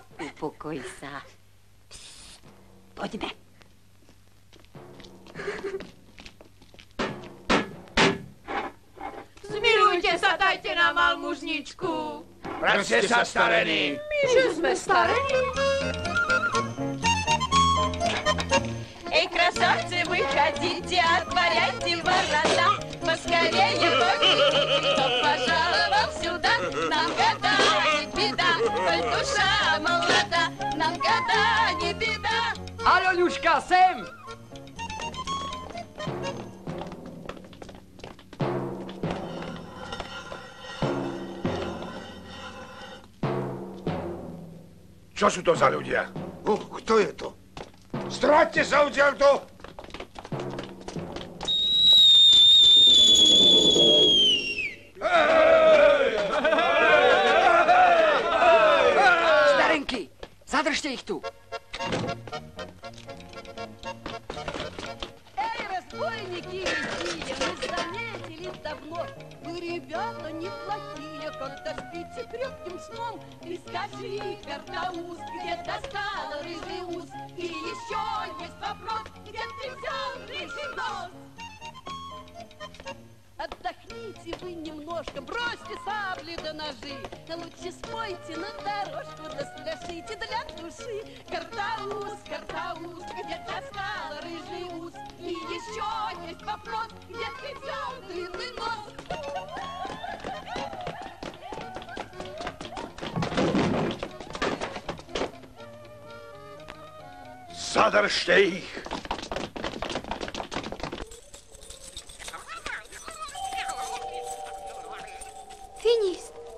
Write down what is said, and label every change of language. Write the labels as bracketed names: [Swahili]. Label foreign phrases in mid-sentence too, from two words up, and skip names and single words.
[Slovak] Upokoj sa. Poďme. Zmilujte sa, dajte nám almužničku. Vráťte sa, starení. My, že sme starení. [Russian] Эй, красавцы, выходите, отворяйте ворота. Поскорее помните, кто пожаловал сюда. Нам года не беда, коль душа молода. Нам года не беда. [Slovak] Aľonuška, sem! Čo sú to za ľudia? Kto je to? Stráťte sa odtiaľto! Starenky, zadržte ich tu. [Russian] Эй, разбойники, лихие, мы заметили давно. Вы, ребята, неплохие, когда спите крепким сном. Ты скажи, Картауз, где достала рыжий ус? И еще есть вопрос, где ты взял рыжий нос? Отдохните вы немножко, бросьте сабли да ножи. Лучше спойте на дорожку, да спляшите для души. Картауз, Картауз, где достала рыжий ус? И еще есть вопрос, где ты взял длинный нос? [Slovak] Zadržte ich! Finist.